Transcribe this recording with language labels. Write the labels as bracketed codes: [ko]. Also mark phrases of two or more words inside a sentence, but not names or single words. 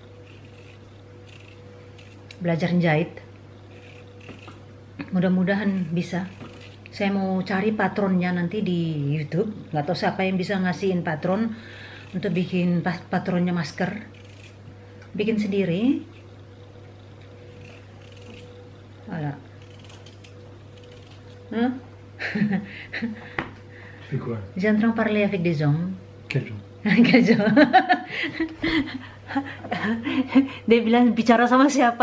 [id] Belajar jahit. Mudah-mudahan bisa. Saya mau cari patronnya nanti di YouTube. Nggak tahu siapa yang bisa ngasihin patron untuk bikin patronnya masker. Bikin sendiri. [fr] Voilà. C'est quoi? J'ai en train de parler avec des hommes. Quel jour? [id] Dia bilang bicara sama siapa?